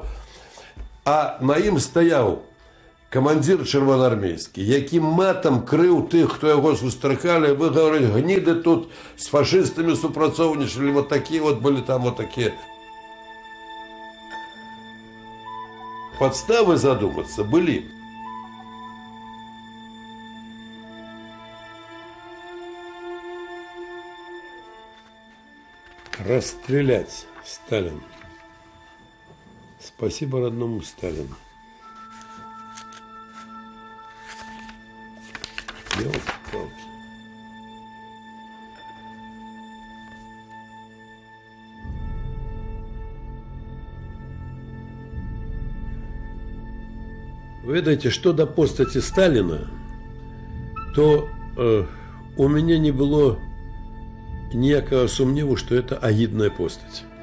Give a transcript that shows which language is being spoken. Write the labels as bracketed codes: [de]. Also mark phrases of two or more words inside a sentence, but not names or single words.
[be] А на ім стаяў камандзір чырвонаармейскі, які матам крыў тых, хто яго сустракалі. [ru] Вы говорите, [be] гніды тут з фашыстамі супрацоўнічалі, вот такія вот былі там, вот такія. [ru] Подставы задуматься были. Расстрелять Сталина. Спасибо родному Сталину. Ёлки-палки. [be] Ведаеце, што да постаці Сталіна, то у мяне не было ніякага сумневу, што это агідная постаць.